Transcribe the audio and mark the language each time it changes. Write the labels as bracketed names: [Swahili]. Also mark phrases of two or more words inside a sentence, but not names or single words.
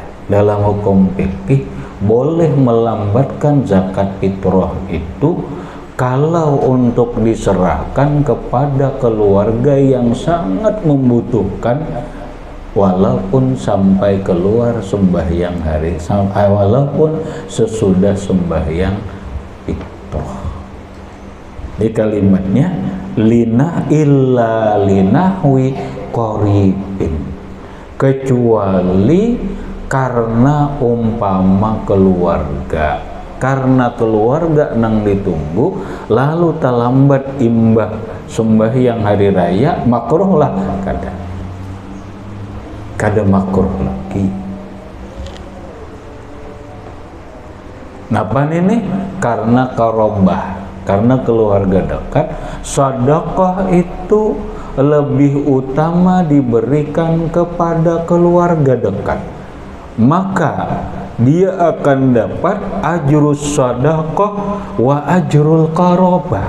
[Indonesian] Dalam hukum fikih boleh melambatkan zakat fitrah itu kalau untuk diserahkan kepada keluarga yang sangat membutuhkan, walaupun sampai keluar sembahyang hari, walaupun sesudah sembahyang fitrah. Di kalimatnya [Arabic] lina illa linahwi qoribin, [Indonesian] kecuali karena umpama keluarga, karena keluarga nang ditunggu lalu terlambat imbah sembahyang hari raya, makruh lah kada makruh lagi. [Banjar] Napa ini? [Indonesian] Karena karobah, karena keluarga dekat, sedekah itu lebih utama diberikan kepada keluarga dekat, maka dia akan dapat [Arabic] ajrus sadaqah wa ajrul qarabah.